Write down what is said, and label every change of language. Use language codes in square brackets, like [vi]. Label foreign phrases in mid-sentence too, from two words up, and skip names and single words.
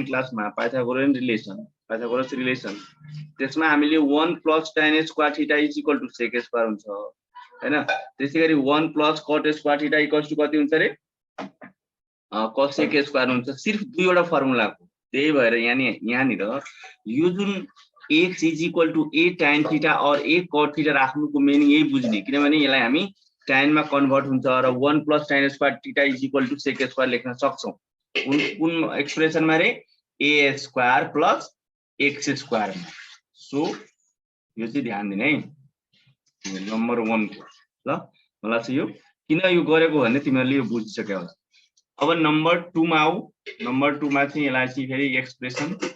[ne] क्लासमा पाइथागोरस रिलेसन त्यसमा हामीले [en] 1 plus tan square theta is equal to sec square [ne] हुन्छ हैन त्यसैगरी [en] 1 plus cot square theta equals to [ne] कति हुन्छ रे cos [en] sec square [ne] हुन्छ सिर्फ दुईवटा फर्मुलाको त्यही भएर यहाँनिर यो जुन [en] x is equal to a tan theta [ne] और [en] a cot theta [ne] राख्नुको मिनिङ यही बुझ्ने किनभने यसलाई हामी tan मा कन्भर्ट हुन्छ र [en] 1 plus tan square theta is equal to sec square [ne] लेख्न सक्छौं कुन एक्सप्रेसनमा रे [en] a square plus x square [ne] सो यो चाहिँ ध्यान दिने है नम्बर 1 को ल मलाई चाहिँ यो किन यो गरेको भन्ने तिमीहरुले यो बुझिसक्यो होला अब नम्बर 2 मा आऊ नम्बर 2 मा चाहिँ यसलाई चाहिँ फेरि एक्सप्रेसन